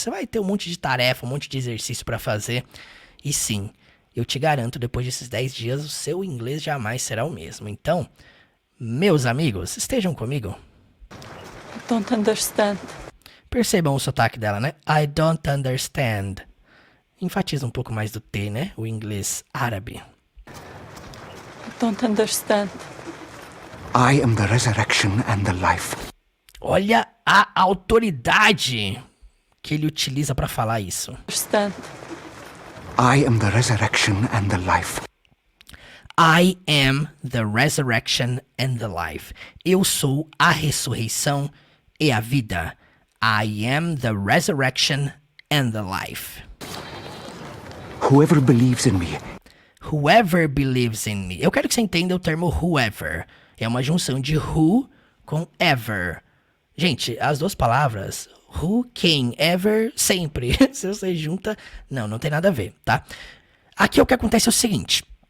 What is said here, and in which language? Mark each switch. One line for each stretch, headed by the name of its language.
Portuguese: Você vai ter um monte de tarefa, um monte de exercício para fazer. E sim, eu te garanto, depois desses 10 dias, o seu inglês jamais será o mesmo. Então, meus amigos, estejam comigo.
English: I don't understand.
Portuguese: Percebam o sotaque dela, né?
English: I don't understand.
Portuguese: Enfatiza um pouco mais do T, né? O inglês árabe.
English: I don't understand. I am the resurrection and the life.
Portuguese: Olha a autoridade que ele utiliza para falar isso.
English: Understand. I am the resurrection and the life. I am the resurrection and the life.
Portuguese: Eu sou a ressurreição e a vida.
English: I am the resurrection and the life. Whoever believes in me. Whoever believes in me.
Portuguese: Eu quero que você entenda o termo whoever. É uma junção de who com ever. Gente, as duas palavras, who, quem, ever, sempre. Se você junta, não tem nada a ver, tá? Aqui o que acontece é o seguinte.